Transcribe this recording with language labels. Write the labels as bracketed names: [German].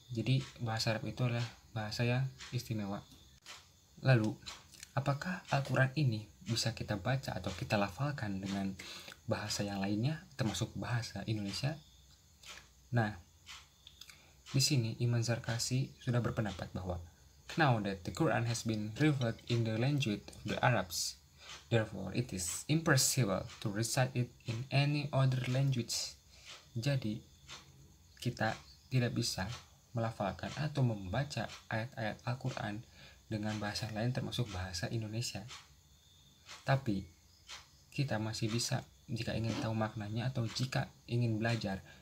[Indonesian] Jadi bahasa Arab itu adalah bahasa yang istimewa. Lalu, apakah Al-Quran ini bisa kita baca atau kita lafalkan dengan bahasa yang lainnya, termasuk bahasa Indonesia? Nah, di sini Imam Zarkasi sudah berpendapat bahwa [English] now that the Quran has been revealed in the language of the Arabs, therefore it is impossible to recite it in any other language. [Indonesian] Jadi, kita tidak bisa melafalkan atau membaca ayat-ayat Al-Quran dengan bahasa lain termasuk bahasa Indonesia. Tapi kita masih bisa jika ingin tahu maknanya atau jika ingin belajar